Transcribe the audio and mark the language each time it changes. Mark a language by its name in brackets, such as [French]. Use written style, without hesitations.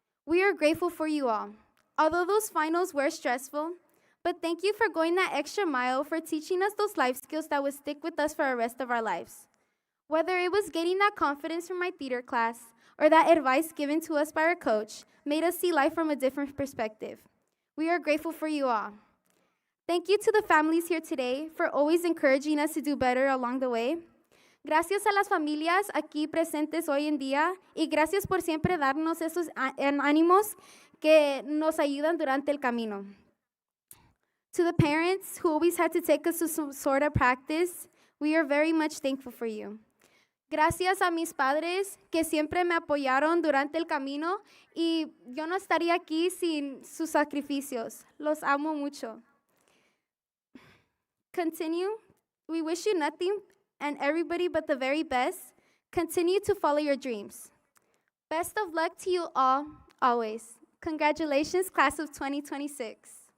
[English] We are grateful for you all. Although those finals were stressful, but thank you for going that extra mile for teaching us those life skills that will stick with us for the rest of our lives. Whether it was getting that confidence from my theater class or that advice given to us by our coach made us see life from a different perspective. We are grateful for you all. Thank you to the families here today for always encouraging us to do better along the way. [Spanish] Gracias a las familias aquí presentes hoy en día y gracias por siempre darnos esos ánimos que nos ayudan durante el camino. [English] To the parents who always had to take us to some sort of practice, we are very much thankful for you. [Spanish] Gracias a mis padres que siempre me apoyaron durante el camino y yo no estaría aquí sin sus sacrificios. Los amo mucho. [English] Continue. We wish you nothing and everybody but the very best. Continue to follow your dreams. Best of luck to you all, always. Congratulations, class of 2026.